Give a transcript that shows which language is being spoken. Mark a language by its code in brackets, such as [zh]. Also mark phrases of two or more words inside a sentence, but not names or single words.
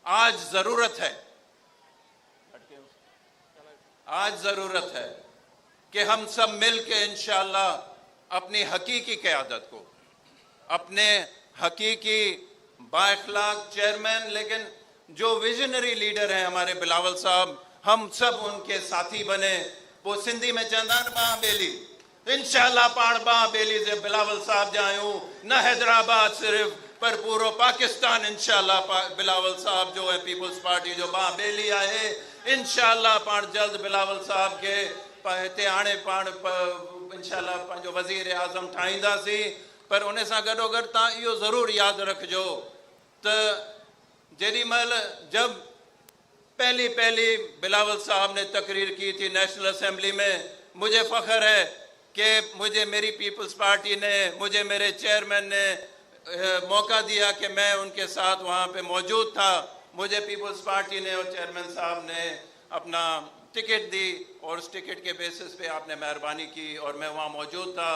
[ur] آج ضرورت ہے کہ ہم سب مل کے [ar] إن شاء الله [ur] اپنی حقیقی قیادت کو، اپنے حقیقی باخلاق چیئرمین، لیکن جو [en] visionary leader [ur] ہیں ہمارے بلاول صاحب، ہم سب ان کے ساتھی بنے. وہ سندھی میں [sd] चंदान बाह बेली, [ar] إن شاء الله [sd] पाण बाह बेली से बिलावल साहब जायूं न हैदराबाद सिर्फ पर पूरो पाकिस्तान। [ar] إن شاء الله [sd] बिलावल साहब जो है पीपल्स पार्टी जो बाह बेली है, [ar] إن شاء الله [sd] पाण जल्द बिलावल साहब के हिते आणे पाण [ar] إن شاء الله [sd] पंहिंजो वज़ीर आज़म ठाहींदासीं। पर उन सां गॾोगॾु तव्हां इहो ज़रूरु यादि रखिजो त जेॾीमहिल [ur] جب پہلی بلاول صاحب نے تقریر کی تھی [en] National Assembly [ur] میں، مجھے فخر ہے کہ مجھے میری پیپلز پارٹی نے، مجھے میرے چیئرمین نے موقع دیا کہ میں ان کے ساتھ وہاں پہ موجود تھا. مجھے پیپلز پارٹی نے اور چیئرمین صاحب نے اپنا ٹکٹ دی اور اس ٹکٹ کے بیسس پہ آپ نے مہربانی کی اور میں وہاں موجود تھا.